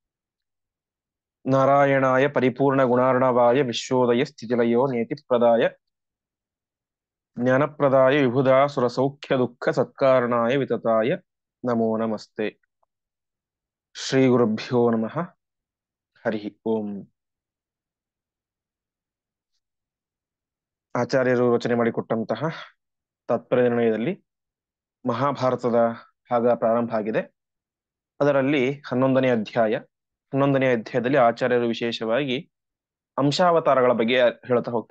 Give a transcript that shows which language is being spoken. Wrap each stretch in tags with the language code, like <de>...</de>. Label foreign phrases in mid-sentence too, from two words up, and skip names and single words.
<sa>नारायणाय परिपूर्णगुणार्णवाय विश्वोदय स्थितिलयो नियतिप्रदाय ज्ञानप्रदाय विबुधासुरसौख्यदुःखसत्कारणाय वितताय नमो नमस्ते। श्रीगुरुभ्यो नमः। हरि ओम।</sa> <kn>ಆಚಾರ್ಯರು ರಚನೆ ಮಾಡಿಕೊಟ್ಟಂತಹ ತಾತ್ಪರ್ಯ ನಿರ್ಣಯದಲ್ಲಿ ಮಹಾಭಾರತದ ಭಾಗ ಪ್ರಾರಂಭ ಆಗಿದೆ. ಅದರಲ್ಲಿ 11ನೇ ಅಧ್ಯಾಯ. 11ನೇ ಅಧ್ಯಾಯದಲ್ಲಿ ಆಚಾರ್ಯರು ವಿಶೇಷವಾಗಿ ಅಂಶಾವತಾರಗಳ ಬಗ್ಗೆ ಹೇಳ್ತಾ ಹೋಗ್ತಾರೆ.</kn>